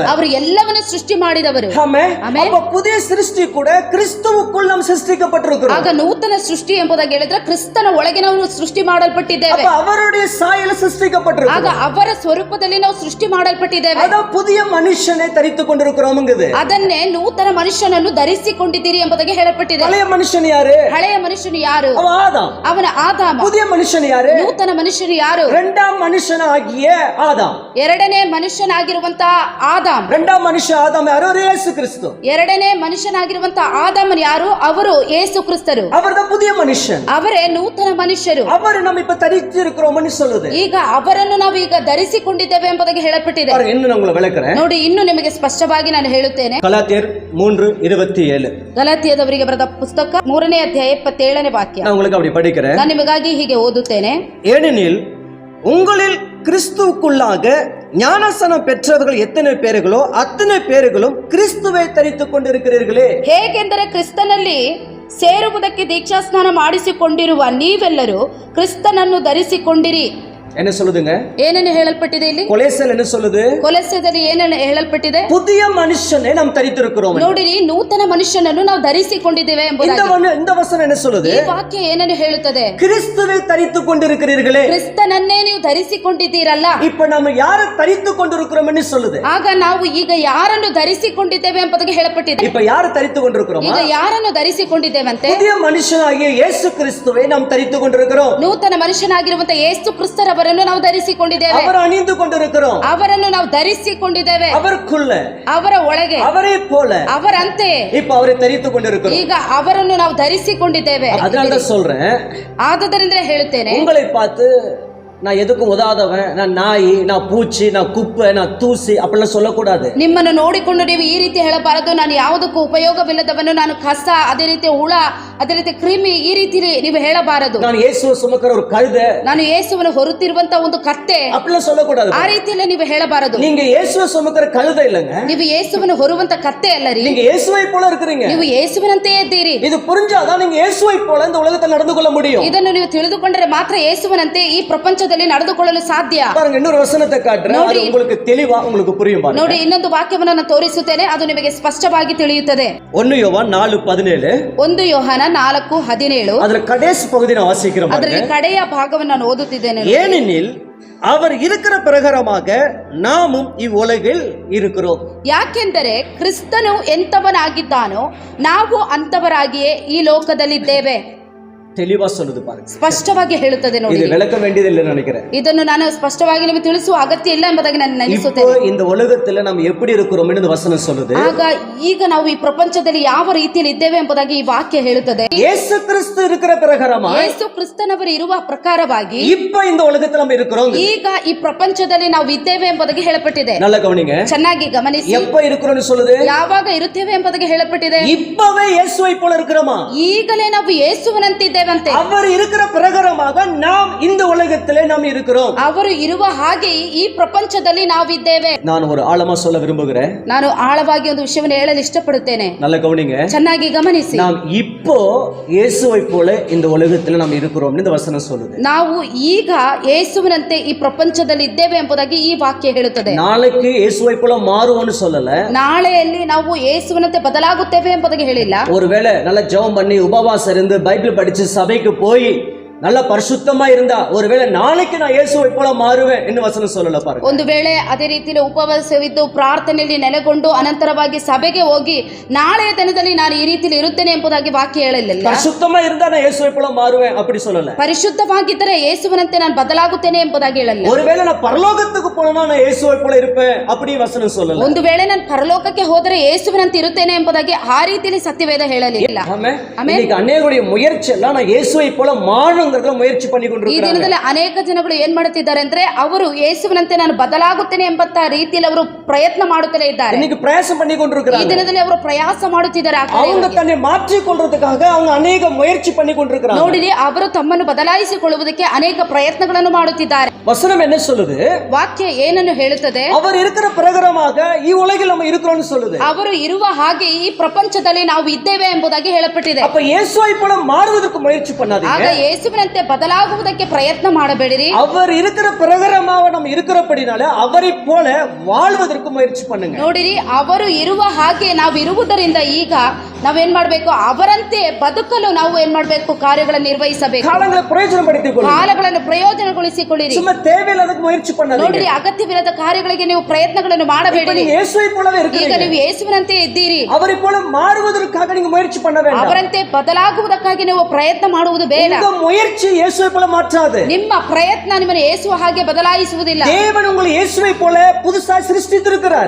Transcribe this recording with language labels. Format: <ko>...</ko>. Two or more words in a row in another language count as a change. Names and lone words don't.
<kn>ಅವರು ಎಲ್ಲವನ್ನು ಸೃಷ್ಟಿ ಮಾಡಿದವರು.</kn> <ta>ஆமென்.</ta> <kn>ಆಮೆನ್.</kn> <ta>அப்ப புதிய சிருஷ்டி கூட கிறிஸ்துவுக்குள் நாம் சிருஷ்டிக்கப்பட்டிருக்கிறோம்.</ta> <kn>ಆಗ ನೂತನ ಸೃಷ್ಟಿ ಎಂಬುದಾಗಿ ಹೇಳಿದ್ರೆ ಕ್ರಿಸ್ತನ ಒಳಗೆ ನಾವು ಸೃಷ್ಟಿ ಮಾಡಲ್ಪಟ್ಟಿದ್ದೇವೆ.</kn> <ta>அப்ப அவருடைய சாயல</ta> <kn>ಆಗ</kn> <ta>சிருஷ்டிக்கப்பட்டிருக்கிறோம்.</ta> <kn>ಅವರ ಸ್ವರೂಪದಲ್ಲಿ ನಾವು ಸೃಷ್ಟಿ ಮಾಡಲ್ಪಟ್ಟಿದ್ದೇವೆ.</kn> <ta>அதான் புதிய மனுஷனை தரித்துக் கொண்டிருக்கிறோம்ங்குது.</ta> <kn>ಅದನ್ನೇ ನೂತನ ಮನುಷ್ಯನನ್ನು ಧರಿಸಿಕೊಂಡಿದ್ದೀರಿ ಎಂಬುದಾಗಿ ಹೇಳಲ್ಪಟ್ಟಿದೆ.</kn> <ta>பழைய மனுஷன் யாரு?</ta> <kn>ಹಳೆಯ ಮನುಷ್ಯನು ಯಾರು?</kn> <ta>அவன் ஆதாம்.</ta> <kn>ಅವನ ಆದಾಮ.</kn> <ta>புதிய மனுஷன் யாரு?</ta> <kn>ನೂತನ ಮನುಷ್ಯನು ಯಾರು?</kn> <ta>இரண்டாம் மனுஷன் ஆகிய ஆதாம்.</ta> <kn>ಎರಡನೇ ಮನುಷ್ಯನಾಗಿರುವಂತಹ ಆದಾಮ್.</kn> <ta>இரண்டாம் மனுஷன் ஆதாம் யாரு? ஒரு இயேசு கிறிஸ்து.</ta> <kn>ಎರಡನೇ ಮನುಷ್ಯನಾಗಿರುವಂತಹ ಆದಾಮನ್ ಯಾರು? ಅವರು ಯೇಸು ಕ್ರಿಸ್ತರು.</kn> <ta>அவர்தான் புதிய மனுஷன்.</ta> <kn>ಅವರೇ ನೂತನ ಮನುಷ್ಯರು.</kn> <ta>அவர் நம்ம இப்ப தரித்து இருக்கிறோம்னு சொல்லுது.</ta> <kn>ಈಗ ಅವರನ್ನು ನಾವು ಈಗ ಧರಿಸಿಕೊಂಡಿದ್ದೇವೆ ಎಂಬುದಾಗಿ ಹೇಳಲ್ಪಟ್ಟಿದೆ.</kn> <ta>பாருங்க, இன்னும் நான் உங்களை விளக்குறேன்.</ta> <kn>ನೋಡಿ, ಇನ್ನು ನಿಮಗೆ ಸ್ಪಷ್ಟವಾಗಿ ನಾನು ಹೇಳುತ್ತೇನೆ.</kn> <ta>கலாத்தியர் 3:27.</ta> <kn>ಗಲಾತ್ಯದವರಿಗೆ ಬರೆದ ಪುಸ್ತಕ 3ನೇ ಅಧ್ಯಾಯ 27ನೇ ವಾಕ್ಯ.</kn> <ta>நான் உங்களுக்கு அப்படி படிக்கிறேன்.</ta> <kn>ನಾನು ನಿಮಗಾಗಿ ಹೀಗೆ ಓದುತ್ತೇನೆ.</kn> <ta>ஏனெனில் உங்களில் கிறிஸ்துவுக்குள்ளாக ஞானஸ்நானம் பெற்றவர்கள் எத்தனை பேர்களோ அத்தனை பேர்களும் கிறிஸ்துவை தரித்துக் கொண்டிருக்கிறீர்களே.</ta> <kn>ಹೇಗೆಂದರೆ ಕ್ರಿಸ್ತನಲ್ಲಿ ಸೇರುವುದಕ್ಕೆ ದೀಕ್ಷಾಸ್ನಾನ ಮಾಡಿಸಿಕೊಂಡಿರುವ ನೀವೆಲ್ಲರೂ ಕ್ರಿಸ್ತನನ್ನು ಧರಿಸಿಕೊಂಡಿರಿ.</kn> <ta>என்ன சொல்லுதுங்க?</ta> <kn>ಏನೇನು ಹೇಳಲ್ಪಟ್ಟಿದೆ ಇಲ್ಲಿ?</kn> <ta>கொலேசியர் என்ன சொல்லுது?</ta> <kn>ಕೊಲೊಸ್ಸೆಯಲ್ಲಿ ಏನೇನು ಹೇಳಲ್ಪಟ್ಟಿದೆ?</kn> <ta>புதிய மனுஷனை நாம் தரித்திருக்கிறோம்.</ta> <kn>ನೋಡಿರಿ, ನೂತನ ಮನುಷ್ಯನನ್ನು ನಾವು ಧರಿಸಿಕೊಂಡಿದ್ದೇವೆ ಎಂಬುದಾಗಿ.</kn> <ta>இந்த வசனம் என்ன சொல்லுது?</ta> <kn>ಈ ವಾಕ್ಯ ಏನೇನು ಹೇಳುತ್ತದೆ?</kn> <ta>கிறிஸ்துவை தரித்துக் கொண்டிருக்கிறீர்களே.</ta> <kn>ಕ್ರಿಸ್ತನನ್ನೇ ನೀವು ಧರಿಸಿಕೊಂಡಿದ್ದೀರಲ್ಲ.</kn> <ta>இப்ப நம்ம யாரை தரித்துக் கொண்டிருக்கிறோம்னு சொல்லுது.</ta> <kn>ಆಗ ನಾವು ಈಗ ಯಾರನ್ನು ಧರಿಸಿಕೊಂಡಿದ್ದೇವೆ ಎಂಬುದಾಗಿ ಹೇಳಲ್ಪಟ್ಟಿದೆ.</kn> <ta>இப்ப யாரை தரித்துக் கொண்டிருக்கிறோம்?</ta> <kn>ಈಗ ಯಾರನ್ನು ಧರಿಸಿಕೊಂಡಿದ್ದೇವಂತೆ?</kn> <ta>புதிய மனுஷனாகிய இயேசு கிறிஸ்துவை நாம் தரித்துக் கொண்டிருக்கிறோம்.</ta> <kn>ನೂತನ ಮನುಷ್ಯನಾಗಿರುವಂತಹ ಯೇಸು ಕ್ರಿಸ್ತರವರನ್ನು ನಾವು ಧರಿಸಿಕೊಂಡಿದ್ದೇವೆ.</kn> <ta>அவர் அணிந்து கொண்டிருக்கிறோம்.</ta> <kn>ಅವರನ್ನು ನಾವು ಧರಿಸಿಕೊಂಡಿದ್ದೇವೆ.</kn> <ta>அவருக்குள்ள,</ta> <kn>ಅವರ ಒಳಗೆ,</kn> <ta>அவரை போல</ta> <kn>ಅವರಂತೆ</kn> <ta>இப்ப அவரை தரித்துக் கொண்டிருக்கிறோம்.</ta> <kn>ಈಗ ಅವರನ್ನು ನಾವು ಧರಿಸಿಕೊಂಡಿದ್ದೇವೆ.</kn> <ta>அதனாலதான் சொல்றேன்,</ta> <kn>ಆದುದರಿಂದ ಹೇಳುತ್ತೇನೆ,</kn> <ta>உங்களை பார்த்து நான் எதுக்கும் உதாதவன், நான் நாய், நான் பூச்சி, நான் குப்பை, நான் தூசி அப்படிலாம் சொல்லக்கூடாது.</ta> <kn>ನಿಮ್ಮನ್ನು ನೋಡಿಕೊಂಡು ನೀವು ಈ ರೀತಿ ಹೇಳಬಾರದು. ನಾನು ಯಾವುದಕ್ಕೂ ಉಪಯೋಗವಿಲ್ಲದವನು, ನಾನು ಕಸ, ಅದೇ ರೀತಿ ಹುಳ, ಅದೇ ರೀತಿ ಕ್ರಿಮಿ, ಈ ರೀತಿ ನೀವು ಹೇಳಬಾರದು.</kn> <ta>நான் இயேசுவை சுமக்கிற ஒரு கழுதை,</ta> <kn>ನಾನು ಯೇಸುವನ್ನು ಹೊರುತ್ತಿರುವಂತ ಒಂದು ಕತ್ತೆ,</kn> <ta>அப்படிலாம் சொல்லக்கூடாது.</ta> <kn>ಆ ರೀತಿಯಲ್ಲಿ ನೀವು ಹೇಳಬಾರದು.</kn> <ta>நீங்க இயேசுவை சுமக்கிற கழுதை இல்லங்க,</ta> <kn>ನೀವು ಯೇಸುವನ್ನು ಹೊರುವಂತ ಕತ್ತೆ ಅಲ್ಲ ರೀ.</kn> <ta>நீங்க இயேசுவை போல இருக்கிறீங்க.</ta> <kn>ನೀವು ಯೇಸುವಿನಂತೆಯೇ ಇದ್ದೀರಿ.</kn> <ta>இது புரிஞ்சாதான் நீங்க இயேசுவை போல இந்த உலகத்தில் நடந்து கொள்ள முடியும்.</ta> <kn>ಇದನ್ನು ನೀವು ತಿಳಿದುಕೊಂಡರೆ ಮಾತ್ರ ಯೇಸುವಿನಂತೆ ಈ ಪ್ರಪಂಚದಲ್ಲಿ ನಡೆದುಕೊಳ್ಳಲು ಸಾಧ್ಯ.</kn> <ta>பாருங்க, இன்னொரு வசனத்தை காட்டுறேன், அது உங்களுக்கு தெளிவா உங்களுக்கு புரியும் பாருங்க.</ta> <kn>ನೋಡಿ, ಇನ್ನೊಂದು ವಾಕ್ಯವನ್ನು ನಾನು ತೋರಿಸುತ್ತೇನೆ, ಅದು ನಿಮಗೆ ಸ್ಪಷ್ಟವಾಗಿ ತಿಳಿಯುತ್ತದೆ.</kn> <ta>1 யோவான் 4:17.</ta> <kn>1 ಯೋಹಾನ 4:17.</kn> <ta>அதுல கடைசி பகுதி நான் வாசிக்கிறேன்</ta> <kn>ಅದರಲ್ಲಿ</kn> <ta>பாருங்க.</ta> <kn>ಕಡೆಯ ಭಾಗವನ್ನು ನಾನು ಓದುತ್ತಿದ್ದೇನೆ.</kn> <ta>ஏனெனில் அவர் இருக்கிற பிரகாரமாக நாமும் இவ்வுலகில் இருக்கிறோம்.</ta> <kn>ಯಾಕೆಂದರೆ ಕ್ರಿಸ್ತನು ಎಂತವನಾಗಿದ್ದಾನೋ ನಾವು ಅಂತವರಾಗಿಯೇ ಈ ಲೋಕದಲ್ಲಿದ್ದೇವೆ.</kn> <ta>தெளிவா சொல்லுது பாருங்க,</ta> <kn>ಸ್ಪಷ್ಟವಾಗಿ ಹೇಳುತ್ತದೆ. ನೋಡಿ,</kn> <ta>இது விளக்க வேண்டியதில்லை நினைக்கிறேன்.</ta> <kn>ಇದನ್ನು ನಾನು ಸ್ಪಷ್ಟವಾಗಿ ನಿಮಗೆ ತಿಳಿಸುವ ಅಗತ್ಯ ಇಲ್ಲ ಎಂಬುದಾಗಿ ನಾನು</kn> <ta>இப்போ</ta> <kn>ನೆನೆಸುತ್ತೇನೆ.</kn> <ta>இந்த உலகத்துல நம்ம எப்படி இருக்கிறோம் இந்த வசனம் சொல்லுது.</ta> <kn>ಆಗ ಈಗ ನಾವು ಈ ಪ್ರಪಂಚದಲ್ಲಿ ಯಾವ ರೀತಿಯಲ್ಲಿ ಇದ್ದೇವೆ ಎಂಬುದಾಗಿ ಈ ವಾಕ್ಯ ಹೇಳುತ್ತದೆ.</kn> <ta>இயேசு கிறிஸ்து இருக்கிற பிரகாரமா</ta> <kn>ಯೇಸು ಕ್ರಿಸ್ತನವರು ಇರುವ ಪ್ರಕಾರವಾಗಿ</kn> <ta>இப்ப இந்த உலகத்துல நம்ம இருக்கிறோம்.</ta> <kn>ಈಗ ಈ ಪ್ರಪಂಚದಲ್ಲಿ ನಾವು ಇದ್ದೇವೆ ಎಂಬುದಾಗಿ ಹೇಳಲ್ಪಟ್ಟಿದೆ.</kn> <ta>நல்லா கவனிங்க,</ta> <kn>ಚೆನ್ನಾಗಿ ಗಮನಿಸಿ.</kn> <ta>எப்ப இருக்கிறோம்னு சொல்லுது?</ta> <kn>ಯಾವಾಗ ಇರುತ್ತೇವೆ ಎಂಬುದಾಗಿ ಹೇಳಲ್ಪಟ್ಟಿದೆ.</kn> <ta>இப்பவே இயேசுவை போல இருக்கிறோமா?</ta> <kn>ಈಗಲೇ ನಾವು ಯೇಸುವಿನಂತಿದ್ದೇವೆ. ಇದ್ದೇವಂತೆ.</kn> <ta>அவர் இருக்கிற பிரகாரமாக நாம் இந்த உலகத்திலே நாம் இருக்கிறோம்.</ta> <kn>ಅವರು ಇರುವ ಹಾಗೆ ಈ ಪ್ರಪಂಚದಲ್ಲಿ ನಾವಿದ್ದೇವೆ.</kn> <ta>நான் ஒரு ஆழமா சொல்ல விரும்புகிறேன்.</ta> <kn>ನಾನು ಆಳವಾಗಿ ಒಂದು ವಿಷಯವನ್ನು ಹೇಳಲು ಇಷ್ಟಪಡುತ್ತೇನೆ.</kn> <ta>நல்ல கவனிங்க.</ta> <kn>ಚೆನ್ನಾಗಿ ಗಮನಿಸಿ.</kn> <ta>நாம் இப்போ இயேசுவை போல இந்த உலகத்தில் நாம் இருக்கிறோம் இந்த வசனம் சொல்லுது.</ta> <kn>ನಾವು ಈಗ ಯೇಸುವಿನಂತೆ ಈ ಪ್ರಪಂಚದಲ್ಲಿ ಇದ್ದೇವೆ ಎಂಬುದಾಗಿ ಈ ವಾಕ್ಯ ಹೇಳುತ್ತದೆ.</kn> <ta>நாளைக்கு இயேசுவை போல மாறுவோம்னு சொல்லல.</ta> <kn>ನಾಳೆಯಲ್ಲಿ ನಾವು ಯೇಸುವಿನಂತೆ ಬದಲಾಗುತ್ತೇವೆ ಎಂಬುದಾಗಿ ಹೇಳಿಲ್ಲ.</kn> <ta>ஒருவேளை நல்ல ஜெபம் பண்ணி உபவாசம் இருந்து பைபிள் படிச்சு சபைக்கு போய் நல்ல பரிசுத்தமா இருந்தா ஒருவேளை நாளைக்கு நான் இயேசுவை போல மாறுவேன் என்று வசனம் சொல்லல பாருங்க.</ta> <kn>ಒಂದು ವೇಳೆ ಅದೇ ರೀತಿಯಲ್ಲಿ ಉಪವಾಸವಿದ್ದು ಪ್ರಾರ್ಥನೆಯಲ್ಲಿ ನೆಲೆಗೊಂಡು ಅನಂತರವಾಗಿ ಸಭೆಗೆ ಹೋಗಿ ನಾಳೆಯ ದಿನದಲ್ಲಿ ನಾನು ಈ ರೀತಿಯಲ್ಲಿ ಇರುತ್ತೇನೆ ಎಂಬುದಾಗಿ ವಾಕ್ಯ ಹೇಳಲಿಲ್ಲ.</kn> <ta>பரிசுத்தமா இருந்தா நான் இயேசுவை போல மாறுவேன் அப்படி சொல்லல.</ta> <kn>ಪರಿಶುದ್ಧವಾಗಿದ್ದರೆ ಯೇಸುವಿನಂತೆ ನಾನು ಬದಲಾಗುತ್ತೇನೆ ಎಂಬುದಾಗಿ ಹೇಳಲ್ಲ.</kn> <ta>ஒருவேளை நான் பரலோகத்துக்கு போனா நான் இயேசுவை போல இருப்பேன் அப்படி வசனம் சொல்லல.</ta> <kn>ಒಂದು ವೇಳೆ ನಾನು ಪರಲೋಕಕ್ಕೆ ಹೋದರೆ ಯೇಸುವಿನಂತೆ ಇರುತ್ತೇನೆ ಎಂಬುದಾಗಿ ಆ ರೀತಿಯಲ್ಲಿ ಸತ್ಯವೇದ ಹೇಳಲಿಲ್ಲ.</kn> <ta>ஆமென். இன்னைக்கு அநேகருடைய முயற்சி எல்லாம் நான் இயேசுவை போல மாறணும் முயற்சி பண்ணி</ta> <kn>ಈ</kn> <ta>கொண்டிருக்கிறாங்க.</ta> <kn>ದಿನದಲ್ಲಿ ಅನೇಕ ಜನಗಳು ಏನ್ ಮಾಡುತ್ತಿದ್ದಾರೆ ಅಂದ್ರೆ ಅವರು ಯೇಸುವಿನಂತೆ ನಾನು ಬದಲಾಗುತ್ತೇನೆ ಎಂಬಂತ ರೀತಿಯಲ್ಲಿ ಅವರು ಪ್ರಯತ್ನ ಮಾಡುತ್ತಲೇ ಇದ್ದಾರೆ.</kn> <ta>இன்னைக்கு பிரயாசம் பண்ணி</ta> <kn>ಈ</kn> <ta>கொண்டிருக்கிறாங்க.</ta> <kn>ದಿನದಲ್ಲಿ ಅವರು ಪ್ರಯಾಸ ಮಾಡುತ್ತಿದ್ದಾರೆ.</kn> <ta>அவங்க தன்னை மாற்றிக் கொள்றதுக்காக அவங்க அநேக முயற்சி பண்ணி கொண்டிருக்கிறாங்க.</ta> <kn>ನೋಡಿರಿ, ಅವರು ತಮ್ಮನ್ನು ಬದಲಾಯಿಸಿಕೊಳ್ಳುವುದಕ್ಕೆ ಅನೇಕ ಪ್ರಯತ್ನಗಳನ್ನು ಮಾಡುತ್ತಿದ್ದಾರೆ.</kn> <ta>வசனம் என்ன சொல்லுது?</ta> <kn>ವಾಕ್ಯ ಏನನ್ನು ಹೇಳುತ್ತದೆ?</kn> <ta>அவர் இருக்கிற பிரகாரமாக ಈ உலகில் நம்ம இருக்கிறோம்னு சொல்லுது.</ta> <kn>ಅವರು ಇರುವ ಹಾಗೆ ಈ ಪ್ರಪಂಚದಲ್ಲಿ ನಾವು ಇದ್ದೇವೆ ಎಂಬುದಾಗಿ ಹೇಳப்பட்டிದೆ.</kn> <ta>அப்ப இயேசுவை போல மாறுவதற்கு முயற்சி பண்ணாதீங்க.</ta> <kn>ಆಗ ಯೇಸುವಿನಂತೆ ಬದಲಾಗುವುದಕ್ಕೆ ಪ್ರಯತ್ನ ಮಾಡಬೇಡಿರಿ.</kn> <ta>அவர் இருக்கிற பிரகாரமாக நம்ம இருக்கிறபடினால அவரை போல வாழ்வதற்கு முயற்சி பண்ணுங்க.</ta> <kn>ನೋಡಿರಿ, ಅವರು ಇರುವ ಹಾಗೆ ನಾವು ಇರುವುದರಿಂದ ಈಗ ನಾವೇನ್ ಮಾಡಬೇಕು? ಅವರಂತೆ ಬದುಕಲು ನಾವು ಏನ್ ಮಾಡಬೇಕು? ಕಾರ್ಯಗಳನ್ನು ನಿರ್ವಹಿಸಬೇಕು.</kn> <ta>காலங்களை பிரயோஜனப்படுத்திಕೊಳ್ಳಿ.</ta> <kn>ಕಾಲಗಳನ್ನು ಪ್ರಯೋಜನಗೊಳಿಸಿಕೊಳ್ಳಿರಿ.</kn> <ta>சும்மா தேவையில்லாததுக்கு முயற்சி பண்ணாதீங்க.</ta> <kn>ನೋಡಿರಿ, ಅಗತ್ಯವಿಲ್ಲದ ಕಾರ್ಯಗಳಿಗೆ ನೀವು ಪ್ರಯತ್ನಗಳನ್ನು ಮಾಡಬೇಡಿ.</kn> <ta>நீங்க இயேசுவை போலவே</ta> <kn>ಈಗ</kn> <ta>இருக்கிறீங்க.</ta> <kn>ನೀವು ಯೇಸುವಿನಂತೆ ಇದ್ದೀರಿ.</kn> <ta>அவரை போல மாறுவதற்காக நீங்க முயற்சி பண்ண வேண்டாம்.</ta> <kn>ಅವರಂತೆ ಬದಲಾಗುವುದಕ್ಕಾಗಿ ನೀವು ಪ್ರಯತ್ನ ಮಾಡುವುದು ಬೇಡ.</kn> <ta>இந்த முயற்சி இயேசுவை போல மாற்றாது.</ta> <kn>ನಿಮ್ಮ ಪ್ರಯತ್ನ ನಿಮ್ಮನ್ನು ಯೇಸುವ ಹಾಗೆ ಬದಲಾಯಿಸುವುದಿಲ್ಲ.</kn> <ta>தேவன் உங்களை இயேசுவை போல புதுசா சிருஷ்டித்திருக்கிறார்.</ta>